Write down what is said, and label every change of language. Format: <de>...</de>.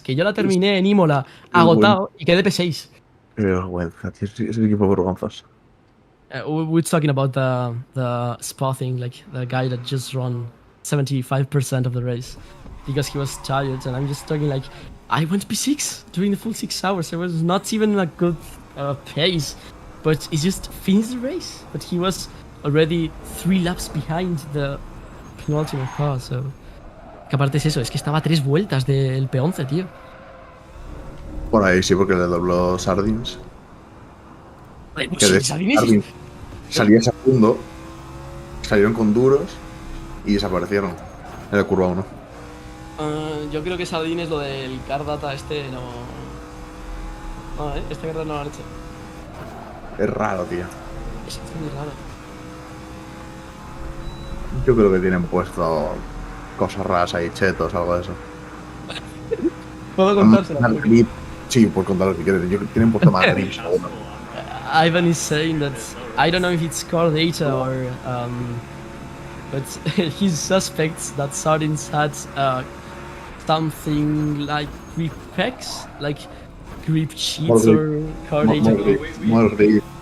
<es>Que yo la terminé en Imola, agotado, y quedé P6. qué vergüenza, tío. Es el equipo vergonzoso.</es> <en>We're talking about the Spa thing, like the guy that just ran 75% of the race because he was tired, and I'm just talking like I went P6 during the full 6 hours. It was not even a good pace, but he just finished the race. But he was already 3 laps behind the penultimate car, so.</en> <es>Que aparte es eso, es que estaba a 3 vueltas del P11, tío. Por ahí sí, porque le dobló Sardins. Pues Que de Sardins salía segundo, salieron con duros y desaparecieron en la curva 1. Yo creo que Sardines lo del car data este no. No, esta carrera no lo han hecho. Es raro, tío. Es muy raro. Yo creo que tienen puesto cosas raras ahí, chetos, algo de eso. Puedo contársela. Más grip. Sí, puedes contar lo que quieres. Tienen puesto más grips.</es> <en>Ivan is saying that I don't know if it's car data or but he suspects that Sardines had something like grip packs, like grip sheets or car data. More grip.</en>